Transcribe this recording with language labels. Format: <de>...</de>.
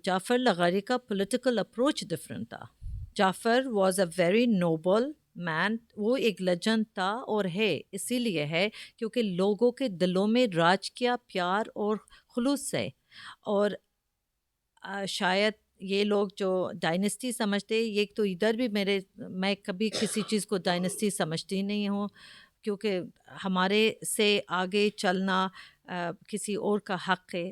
<ur>جعفر لغاری کا political approach different تھا.</ur> <en>Jafar was a very noble man.</en> <ur>وہ ایک لیجنڈ تھا اور ہے اسی لیے ہے کیونکہ لوگوں کے دلوں میں راج کیا پیار اور خلوص سے. اور شاید یہ لوگ جو ڈائنسٹی سمجھتے، یہ تو ادھر بھی میں کبھی کسی چیز کو ڈائنسٹی سمجھتی نہیں ہوں، کیونکہ ہمارے سے آگے چلنا کسی اور کا حق ہے.</ur>